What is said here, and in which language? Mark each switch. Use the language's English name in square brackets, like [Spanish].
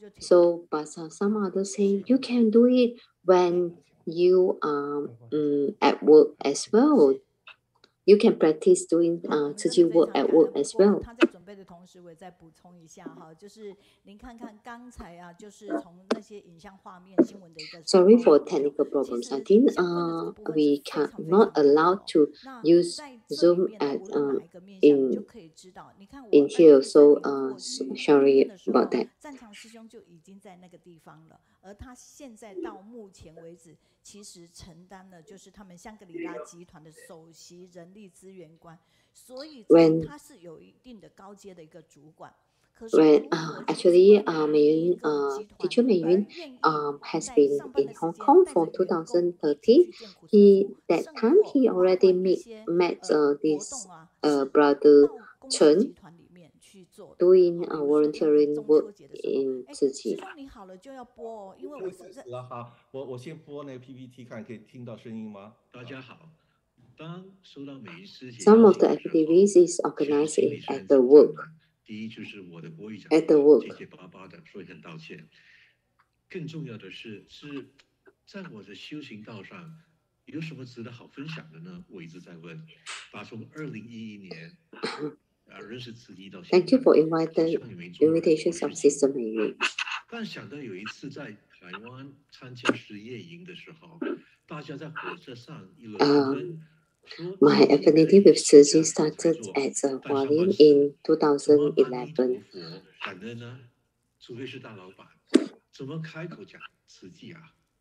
[English] So, but some others say you can do it when you are at work as well. You can practice doing Tzu Chi work at work as well. [Chinese] 他在准备的同时，我也再补充一下哈，就是您看看刚才啊，就是从那些影像画面、新闻的一个。 [English] Sorry for technical problems. I think we cannot allowed to use Zoom at in here. So sorry about that. [Chinese] 战强师兄就已经在那个地方了，而他现在到目前为止，其实承担了就是他们香格里拉集团的首席人力资源官，所以他是有一定的高阶的一个主管。 [English] When actually teacher Meiyun has been in Hong Kong for 2013. That time he already met this brother Chen doing volunteering work in Tzu Chi. [Chinese] 你好了就要播哦，因为我是在。好，我先播那个 PPT 看，可以听到声音吗？大家好。当收到美云师姐 [English] Some of the activities is organized at the work. [Chinese] 第一就是我的国语讲 [English] at the work. [Chinese] 结结巴巴的，说一声道歉。更重要的是在我的修行道上有什么值得好分享的呢？我一直在问。打从2011年认识慈济到现在。 [English] Thank you for invitations of Sister Meiyun. [Chinese] 但想到有一次在台湾参加实业营的时候，大家在火车上议论纷纷。 [English] My affinity with Tzu Chi started at Hualien in 2011. [Chinese] 感恩呢，除非是大老板，怎么开口讲慈济啊？